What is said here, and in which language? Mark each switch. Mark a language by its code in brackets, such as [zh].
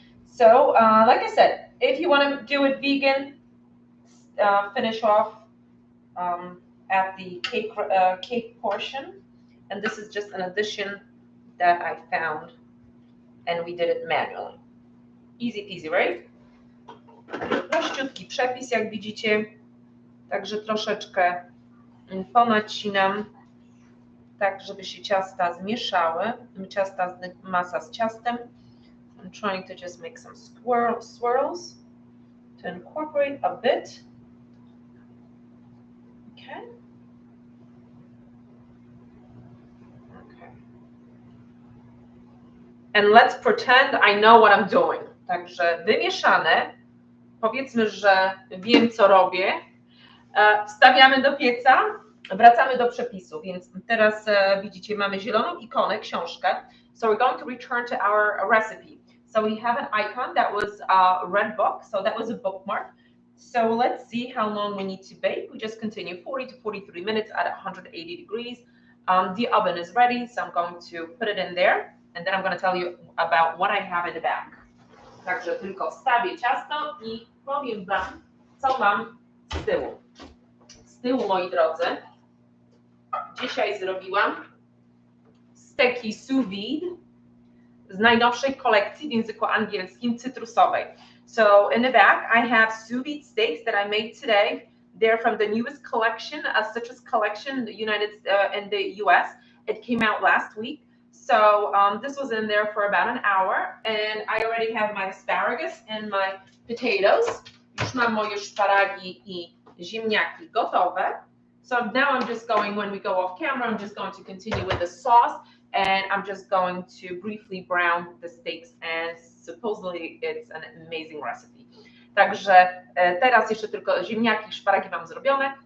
[en] So like I said, if you want to do it vegan, finish off at the cake portion. And this is just an addition that I found. And we did it manually. Easy peasy, right? [pl] Prościutki przepis, jak widzicie. Także troszeczkę ponacinam, tak żeby się ciasta zmieszały. Masa z ciastem. [en] I'm trying to just make some swirls to incorporate a bit. Okay. And let's pretend I know what I'm doing. [pl] Także wymieszane. Powiedzmy, że wiem, co robię. Wstawiamy do pieca. Wracamy do przepisu. Więc teraz widzicie, mamy zieloną ikonę, książkę. [en] So we're going to return to our recipe. So we have an icon that was a red book. So that was a bookmark. So let's see how long we need to bake. We just continue 40 to 43 minutes at 180 degrees. The oven is ready, so I'm going to put it in there. And then I'm going to tell you about what I have in the back. [pl] Także tylko wstawię ciasto i powiem Wam, co mam z tyłu. Z tyłu, moi drodzy, dzisiaj zrobiłam steki sous vide z najnowszej kolekcji w języku angielskim cytrusowej. [en] So in the back I have sous vide steaks that I made today. They're from the newest collection, a citrus collection in the US. It came out last week. So this was in there for about an hour, and I already have my asparagus and my potatoes. [pl] Już mam moje szparagi i ziemniaki gotowe. [en] So now I'm just going, when we go off camera, I'm just going to continue with the sauce, and I'm just going to briefly brown the steaks, and supposedly it's an amazing recipe. [pl] Także teraz jeszcze tylko ziemniaki i szparagi mam zrobione.